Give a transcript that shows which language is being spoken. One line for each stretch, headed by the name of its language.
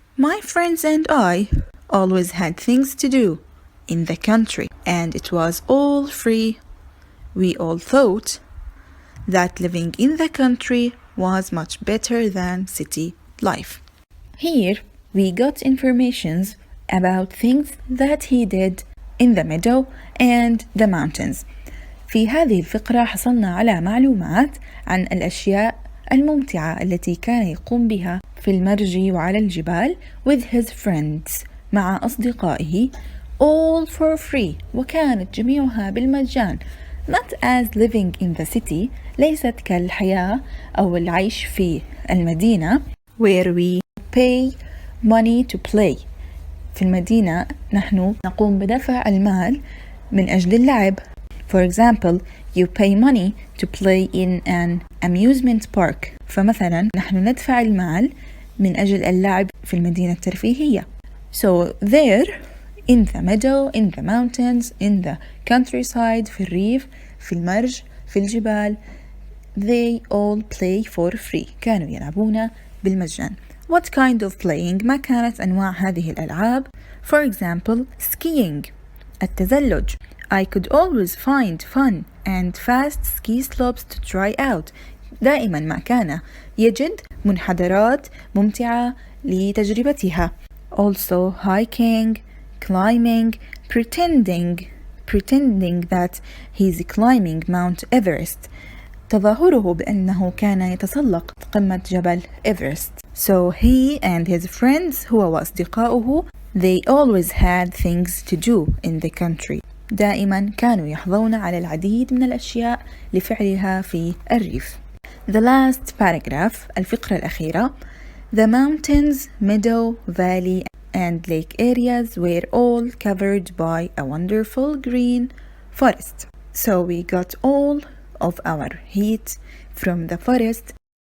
English: My friends and I always had things to do in the country, and it was all free. We all thought that living in the country was much better than city life. Here we got informations about things that he did in the meadow and the mountains.
Arabic: في هذه الفقرة حصلنا على معلومات عن الأشياء الممتعة التي كان يقوم بها في المرج وعلى الجبال
English: with his friends
Arabic: مع أصدقائه
English: all for free
Arabic: وكانت جميعها بالمجان.
English: Not as living in the city
Arabic: ليست كالحياة أو العيش في المدينة
English: where we pay money to play.
Arabic: في المدينة نحن نقوم بدفع المال من أجل اللعب.
English: For example, you pay money to play in an amusement park.
Arabic: فمثلا نحن ندفع المال من أجل اللعب في المدينة الترفيهية.
English: So there, in the meadow, in the mountains, in the countryside,
Arabic: في الريف, في المرج, في الجبال,
English: they all play for free.
Arabic: كانوا يلعبون بالمجان.
English: What kind of playing؟
Arabic: ما كانت أنواع هذه الألعاب.
English: For example, skiing.
Arabic: التزلج.
English: I could always find fun and fast ski slopes to try out.
Arabic: دائما ما كان يجد منحدرات ممتعة لتجربتها.
English: Also hiking, climbing, pretending that he's climbing Mount Everest.
Arabic: تظاهره بأنه كان يتسلق قمة جبل إيفرست.
English: So he and his friends
Arabic: هو وأصدقاؤه
English: they always had things to do in the country.
Arabic: دائما كانوا يحظون على العديد من الأشياء لفعلها في الريف.
English: The last paragraph
Arabic: الفقرة الأخيرة.
English: The mountains, meadow, valley and lake areas were all covered by a wonderful green forest. So we got all of our heat from the forest.